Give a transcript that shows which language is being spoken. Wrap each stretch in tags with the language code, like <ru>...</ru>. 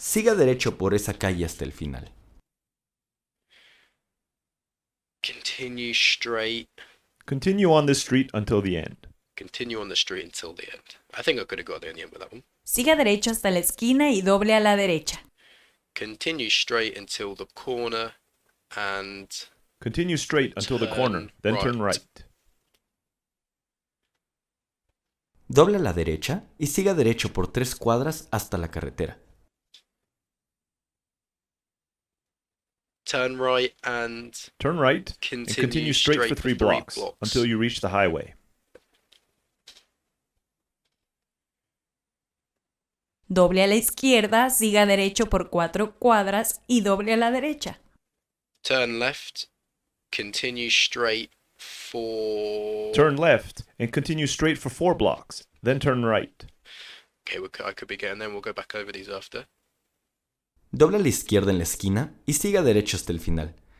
<es>Siga derecho por esa calle hasta el final.</es> <en>Continue straight. Continue on this street until the end. Continue on the street until the end. I think I could have got there in the end with that one.</en> <es>Siga derecho hasta la esquina y doble a la derecha.</es> <en>Continue straight until the corner and Continue straight until the corner, then turn right.</en> <es>Doble a la derecha y siga derecho por 3 cuadras hasta la carretera.</es> <en>turn right and Turn right and continue straight for 3 blocks until you reach the highway.</en> <es>Doble a la izquierda, siga derecho por 4 cuadras y doble a la derecha.</es> <en>Turn left, continue straight for... Turn left and continue straight for 4 blocks, then turn right. Okay, I could be getting there. We'll go back over these after.</en> <es>Doble a la izquierda en la esquina y siga derecho hasta el final.</es>